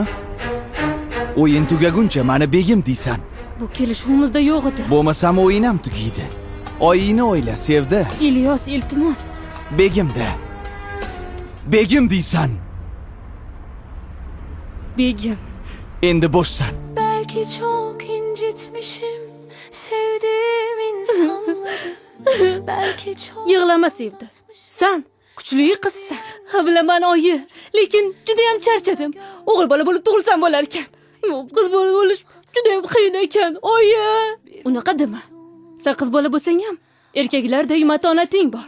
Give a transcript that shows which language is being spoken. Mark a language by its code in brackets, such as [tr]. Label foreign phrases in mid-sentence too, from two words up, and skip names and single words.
[uz] O'yin tugaguncha meni begim deysan. Bu kelishuvimizda yo'q edi. Bo'lmasam o'yin ham tugaydi. Oyingni o'yla, Sevda. Ilyos, iltimos. Begimda. Begim deysan. Begim. Endi bo'shsan. [tr] Belki çok incitmişim sevdiğim insanları. Belki çok... [uz] Yig'lama Sevda. Sen kuchli qizsan. Ha bilaman oyi, lekin juda ham charchadim. O'g'il bola bo'lib tug'ilsam bo'lar ekan. Qiz bola bo'lish juda ham qiyin ekan, oyi. Unaqa dema. Sen qiz bola bo'lsang ham erkaklardek matonating bor.